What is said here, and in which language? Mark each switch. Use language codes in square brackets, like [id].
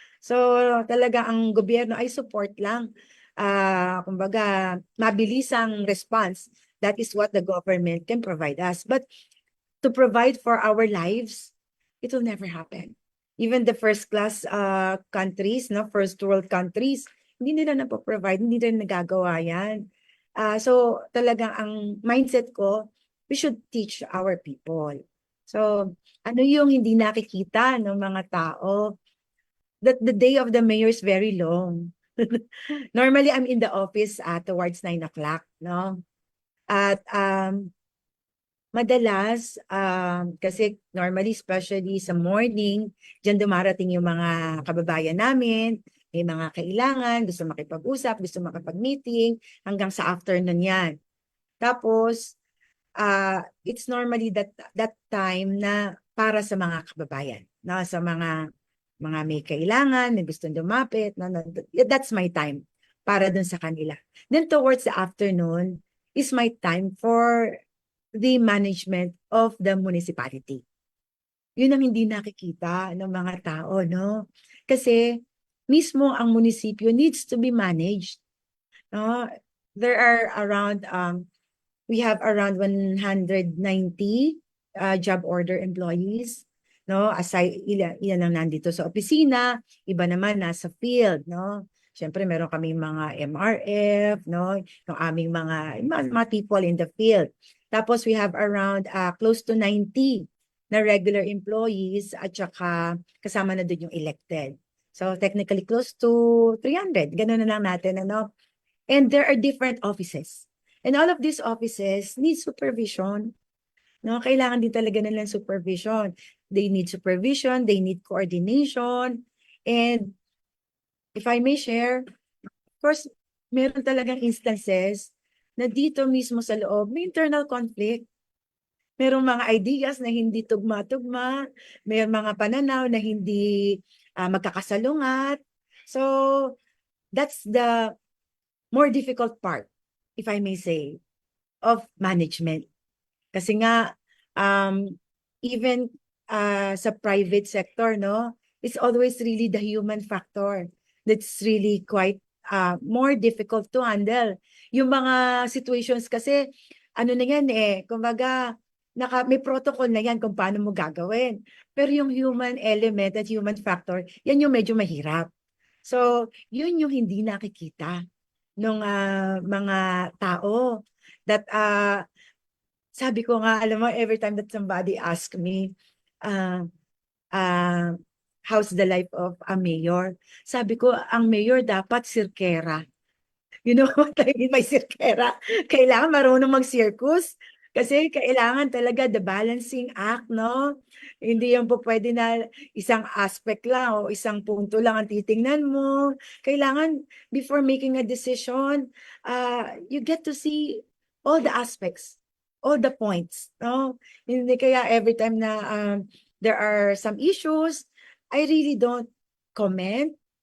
[tl] So talaga ang gobyerno ay support lang. Kumbaga, mabilisang response. [en] That is what the government can provide us. But to provide for our lives, it will never happen. Even the first class countries, no, first world countries, [tl] hindi nila na-provide, hindi nila nagagawa yan. So talagang ang mindset ko, [en] we should teach our people. [tl] So ano yung hindi nakikita ng mga tao? [en] That the day of the mayor is very long. Normally, I'm in the office towards 9 o'clock, no? [tl] At madalas, kasi normally, especially sa morning, dyan dumarating yung mga kababayan namin, may mga kailangan, gusto makipag-usap, gusto makipag-meeting, hanggang sa afternoon yan. Tapos, [en] it's normally that time [tl] na para sa mga kababayan, no? Sa mga may kailangan, may gustong lumapit, no? [en] That's my time [tl] para dun sa kanila. [en] Then towards the afternoon is my time for the management of the municipality. [tl] Yun ang hindi nakikita ng mga tao, no? Kasi mismo ang munisipyo [en] needs to be managed. No? There are around, we have around 190 job order employees. [tl] No? Aside, ilan ang nandito sa opisina, iba naman nasa field, no? Siyempre, meron kaming mga MRF, no? Yung aming mga [en] people in the field. [tl] Tapos [en] we have around close to 90 [tl] na regular employees at saka kasama na doon yung elected. [en] So technically close to 300. [tl] Ganun na lang natin, ano? [en] And there are different offices. And all of these offices need supervision. [tl] No, kailangan din talaga nilang [en] supervision. They need supervision, they need coordination. And if I may share, of course, [tl] meron talagang instances na dito mismo sa loob, may internal conflict. Merong mga ideas na hindi tugma-tugma, may mga pananaw na hindi magkakasalungat. [en] So, that's the more difficult part, if I may say, of management. [tl] Kasi nga, [en] even sa private sector, no, it's always really the human factor that's really quite more difficult to handle. [tl] Yung mga situations kasi, ano na yan kumbaga, may protocol na yan kung paano mo gagawin. Pero yung human element at human factor, yan yung medyo mahirap. [en] So, yun yung hindi nakikita ng mga tao that [tl] sabi ko nga, alam mo, [en] every time that somebody ask me, uh, uh, how's the life of a mayor? [tl] Sabi ko, ang mayor dapat sirkera. [en] You know what I mean by sirkera? [tl] Kailangan marunong mag-circus. Kasi kailangan talaga [en] the balancing act, [tl] no? Hindi yung po pwede na isang aspect lang o isang punto lang ang titingnan mo. Kailangan, [en] before making a decision, you get to see all the aspects, all the points, no? [tl] Hindi kaya [en] every time na there are some issues, I really don't comment.